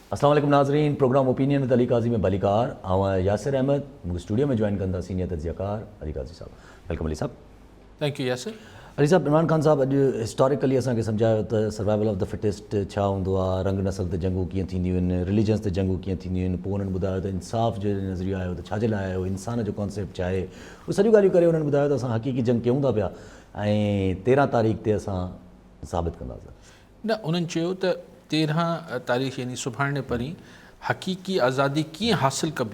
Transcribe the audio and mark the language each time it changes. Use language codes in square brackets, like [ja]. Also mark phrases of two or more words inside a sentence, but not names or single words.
[sd] अस्सलाम वालेकुम नाज़रीन, प्रोग्राम ओपिनियन विद अली काजी में बलिकार आवां यासिर अहमद मूंखे स्टूडियो में जॉइन कंदा सीनियर तजियाकार अली काजी साहब। वेलकम अली साहब। [en] Thank you Yasir. [sd] अली साहब, इमरान ख़ान साहब अॼु हिस्टोरिकली असांखे सम्झायो त [en] survival of the fittest [sd] छा हूंदो आहे, रंग नसल ते जंगूं कीअं थींदियूं आहिनि, रिलीजन्स ते जंगूं कीअं थींदियूं आहिनि। पोइ उन्हनि ॿुधायो त इंसाफ़ जो नज़रियो आयो त छाजे लाइ आयो, इंसान जो कॉन्सेप्ट छा आहे, उहे सॼियूं ॻाल्हियूं करे उन्हनि ॿुधायो त असां हक़ीक़ी जंग कयूं था पिया ऐं 13 तारीख़ ते असां साबित कंदासीं। न, उन्हनि चयो त 13 तारीख़ यानी सुभाणे परीं हक़ीक़ी आज़ादी कीअं हासिलु कबी